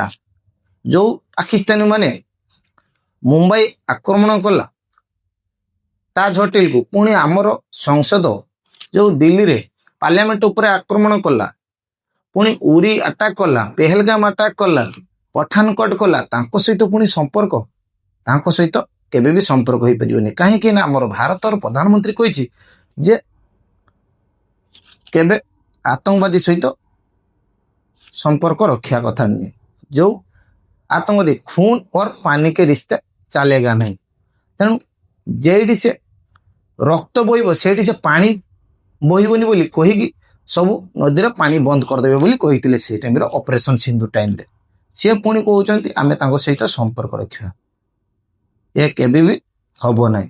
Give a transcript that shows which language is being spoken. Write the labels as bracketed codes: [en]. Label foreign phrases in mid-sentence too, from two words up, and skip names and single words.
[or] ଯୋଉ ପାକିସ୍ତାନୀ ମାନେ ମୁମ୍ବାଇ ଆକ୍ରମଣ କଲା ତାଜ ହୋଟେଲକୁ, ପୁଣି ଆମର ସଂସଦ ଯୋଉ ଦିଲ୍ଲୀରେ ପାର୍ଲାମେଣ୍ଟ ଉପରେ ଆକ୍ରମଣ କଲା, ପୁଣି ଉରି ଆଟାକ୍ କଲା, ପେହେଲଗାମ ଆଟାକ୍ କଲା, ପଠାନକୋଟ କଲା, ତାଙ୍କ ସହିତ ପୁଣି ସମ୍ପର୍କ, ତାଙ୍କ ସହିତ କେବେ ବି ସମ୍ପର୍କ ହେଇପାରିବନି। କାହିଁକି ନା ଆମର ଭାରତର ପ୍ରଧାନମନ୍ତ୍ରୀ କହିଛି ଯେ କେବେ ଆତଙ୍କବାଦୀ ସହିତ ସମ୍ପର୍କ ରଖିବା କଥା ନୁହେଁ। ଯୋଉ ଆତଙ୍କବାଦୀ [hi] ख़ून और पानी के रिश्ते चलेगा ନାହିଁ। [or] ତେଣୁ ଯେଇଠି ସେ ରକ୍ତ ବୋହିବ ସେଇଠି ସେ ପାଣି ବୋହିବନି ବୋଲି କହିକି ସବୁ ନଦୀର ପାଣି ବନ୍ଦ କରିଦେବେ ବୋଲି କହିଥିଲେ ସେଇ ଟାଇମରେ, ଅପରେସନ ସିନ୍ଦୁର ଟାଇମରେ। ସିଏ ପୁଣି କହୁଛନ୍ତି ଆମେ ତାଙ୍କ ସହିତ ସମ୍ପର୍କ ରଖିବା, ଏ କେବେ ବି ହବ ନାହିଁ।